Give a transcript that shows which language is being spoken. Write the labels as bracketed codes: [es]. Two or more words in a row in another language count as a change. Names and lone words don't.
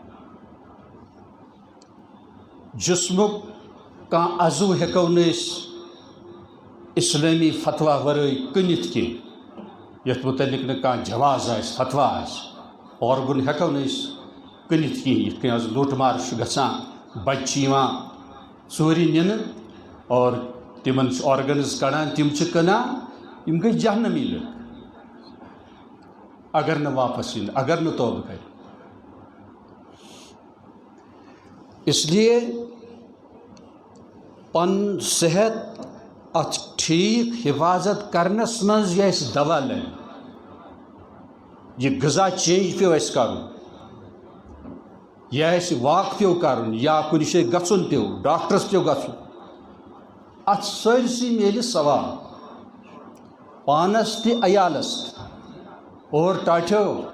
[ks] جسمُک کانٛہہ عضو ہٮ۪کو نہٕ أسۍ اِسلٲمی فتوا ورٲے کٕنِتھ کینٛہہ یَتھ متعلق نہٕ کانٛہہ جواز آسہِ فتوا آسہِ آرگن ہٮ۪کو نہٕ أسۍ کٕنِتھ کِہیٖنۍ یِتھ کٔنۍ آز لوٗٹ مار چھُ گژھان بچہِ چھِ یِوان ژوٗرِ نِنہٕ اور تِمن چھِ آرگنز کڑان تِم چھِ کٕنان یِم گٔے جہنمی لُکھ اگر نہٕ واپس یِن اگر نہٕ توبہٕ کرِ [ur] اس لیے [ks] پن صحت اتھ ٹھیک حفاظت کرنس منٛز یہِ اَسہِ دوا لگہِ یہ غذا چینج پیو اَسہِ کرُن یا اَسہِ واک پیو کرُن یا کُنہِ جایہِ گژھُن پیو ڈاکٹرس پیو گژھُن اتھ سٲرسٕے میلہِ ثواب پانس تہِ عیالس اور ٹاٹھیو